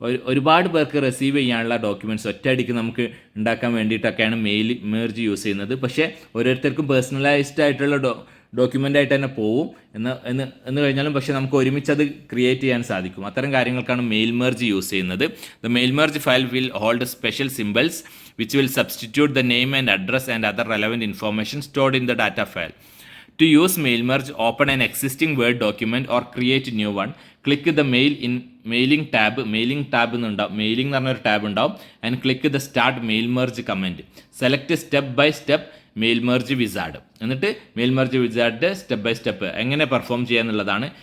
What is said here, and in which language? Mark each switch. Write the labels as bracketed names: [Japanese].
[Malayalam] ഒരുപാട് പേർക്ക് റിസീവ് ചെയ്യാനുള്ള ഡോക്യുമെൻറ്റ്സ് ഒറ്റയടിക്ക് നമുക്ക് ഉണ്ടാക്കാൻ വേണ്ടിയിട്ടൊക്കെയാണ് മെയിൽ മെർജ് യൂസ് ചെയ്യുന്നത്. പക്ഷേ ഓരോരുത്തർക്കും പേഴ്സണലൈസ്ഡ് ആയിട്ടുള്ള ഡോക്യുമെൻ്റ് ആയിട്ട് തന്നെ പോവും എന്ന് കഴിഞ്ഞാലും പക്ഷേ നമുക്ക് ഒരുമിച്ച് അത് ക്രിയേറ്റ് ചെയ്യാൻ സാധിക്കും. അത്തരം കാര്യങ്ങൾക്കാണ് മെയിൽ മെർജ് യൂസ് ചെയ്യുന്നത്. [English] The mail merge file will hold special symbols which will substitute the name and address and other relevant information stored in the data file. To use mail merge, open an existing Word document or create a new one. Click the mailing tab [Malayalam] എന്നുണ്ടാവും, mailing എന്ന് പറഞ്ഞൊരു tab ഉണ്ടാവും. [English] And click the start mail merge command. Select step by step mail merge wizard. [Malayalam] എന്നിട്ട് mail merge wizard step by step എങ്ങനെ perform ചെയ്യുക എന്നുള്ളതാണ്.